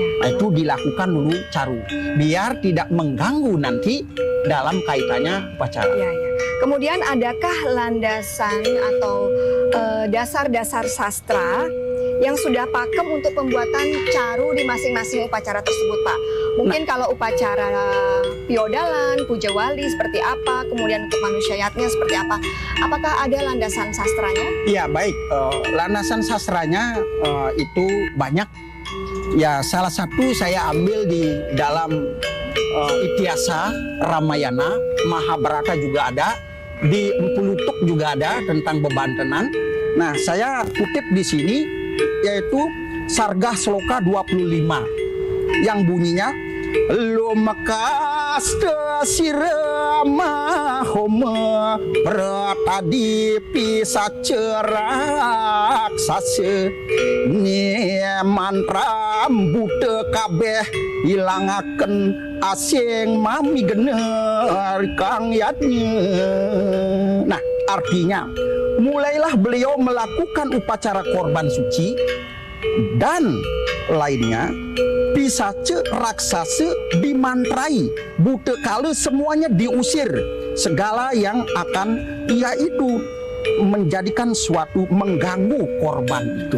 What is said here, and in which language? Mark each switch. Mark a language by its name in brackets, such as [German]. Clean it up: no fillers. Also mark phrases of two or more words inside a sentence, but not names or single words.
[Indonesian] Nah, itu dilakukan dulu caru, biar tidak mengganggu nanti dalam kaitannya upacara. Ya, ya. Kemudian adakah landasan atau dasar-dasar sastra yang sudah pakem untuk pembuatan caru di masing-masing upacara tersebut, Pak? Mungkin kalau upacara piodalan, puja wali seperti apa, kemudian untuk manusiayatnya seperti apa? Apakah ada landasan sastranya? Iya, baik. Landasan sastranya itu banyak. Ya, salah satu saya ambil di dalam Ityasa Ramayana, Mahabharata juga ada, di Empu Lutuk juga ada tentang bebantenan. Nah, saya kutip di sini yaitu Sargah Sloka 25 yang bunyinya [Kawi] Lumekasta sirama homa Ratadi pisacerak sase Ni mantra buta kabeh hilangaken asing mami gener kang yatnya. [Indonesian] Nah, artinya mulailah beliau melakukan upacara korban suci dan lainnya. Pisace raksasa dimantrai, buta kala semuanya diusir, segala yang akan yaitu menjadikan suatu mengganggu korban itu.